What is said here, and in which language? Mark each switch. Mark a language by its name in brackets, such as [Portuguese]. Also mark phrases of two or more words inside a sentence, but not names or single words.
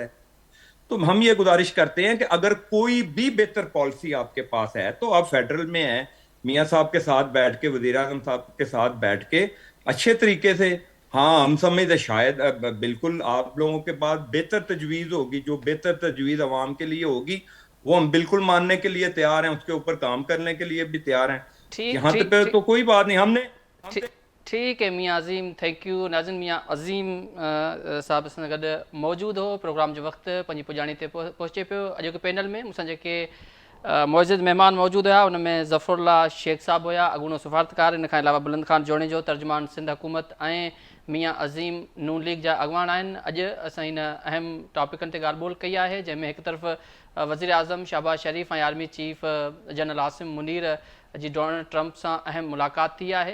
[Urdu] تو ہم یہ گزارش کرتے ہیں کہ اگر کوئی بھی بہتر پالیسی آپ کے پاس ہے تو آپ فیڈرل میں ہیں, میاں صاحب کے ساتھ بیٹھ کے, وزیر اعظم صاحب کے ساتھ بیٹھ کے اچھے طریقے سے, ہاں ہم سمجھتے شاید بالکل آپ لوگوں کے پاس بہتر تجویز ہوگی, جو بہتر تجویز عوام کے لیے ہوگی وہ ہم بالکل ماننے کے لیے تیار ہیں, اس کے اوپر کام کرنے کے لیے بھی تیار ہیں. یہاں تک تو کوئی بات نہیں. ہم نے ٹھیک ہے میاں عظیم, [English] thank you. [Sindhi] ناظرین, میاں عظیم صاحب सां गॾु मौजूदु हो. प्रोग्राम जो वक़्तु पंहिंजी पुॼाणी ते पहुचे पियो. अॼु के पैनल में मूंसां जेके मुअज़्ज़िज़ महिमान मौजूदु हुआ उन में ज़फ़रुल्ला शेख साहब हुआ, अॻूणो सफ़ारतकार. इन खां अलावा बुलंद खान जोड़े जो तर्जुमान सिंध हुकूमत ऐं मियां अज़ीम नून लीग जा अॻवान आहिनि. अॼु असां इन अहम टॉपिकनि ते ॻाल्हि ॿोल कई आहे, जंहिंमें हिकु तरफ़ वज़ीर आज़म शहबाज शरीफ़ ऐं [English] army chief general [Sindhi] आसिम मुनीर जी डोनाल्ड ट्रंप सां अहम मुलाक़ात थी आहे.